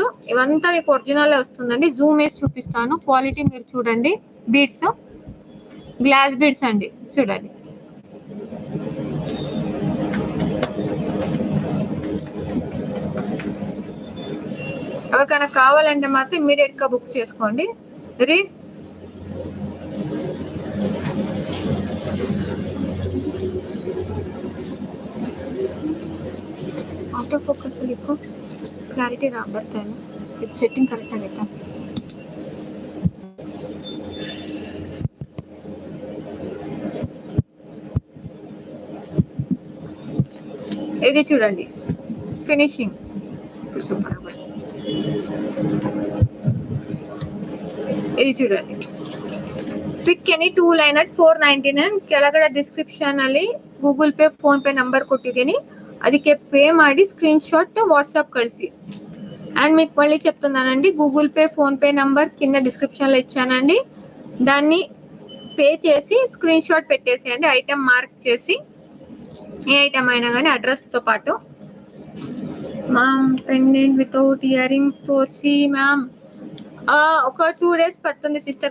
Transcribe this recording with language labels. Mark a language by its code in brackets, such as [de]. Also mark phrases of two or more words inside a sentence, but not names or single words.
[te] ఇవంతా మీకు ఒరిజినల్ వస్తుందండి. జూమ్ వేసి చూపిస్తాను, క్వాలిటీ మీరు చూడండి. బీడ్స్, [en] glass beads [te] అండి, చూడండి. ఎవరికైనా కావాలంటే మాత్రం ఇమ్మీడియట్ గా బుక్ చేసుకోండి. [en] auto focus [kn] ಲಿಕ್ಕು ಕ್ಲಾರಿಟಿ ಬರ್ತಾ ಇಲ್ಲ. ಇದು [en] setting correct [kn] ಆಗೈತಾ? [te] ఇది చూడండి [en] finishing super. [te] ఇది చూడండి, [en] Pick any 2 line at 499. [kn] ಕೆಳಗಡೆ ಡಿಸ್ಕ್ರಿಪ್ಷನ್ ಅಲ್ಲಿ ಗೂಗಲ್ ಪೇ ಫೋನ್ ಪೇ ನಂಬರ್ ಕೊಟ್ಟಿದ್ದೀನಿ, ಅದಕ್ಕೆ పే ಮಾಡಿ [en] screen shot [kn] వాట్సాప్ కಳಿಸಿ. [te] అండ్ మీకు మళ్ళీ చెప్తున్నానండి, గూగుల్ పే ఫోన్ పే నంబర్ కింద డిస్క్రిప్షన్ లో ఇచ్చానండి. దాన్ని పే చేసి [en] screen shot [te] పెట్టేసేయండి, [en] item mark [te] చేసి. ఏ ఐటమ్ అయినా కానీ అడ్రస్ తో పాటు. [en] ma'am pendant without ear ring [te] తోసి మ్యామ్ ఒక 2 days పడుతుంది సిస్టర్.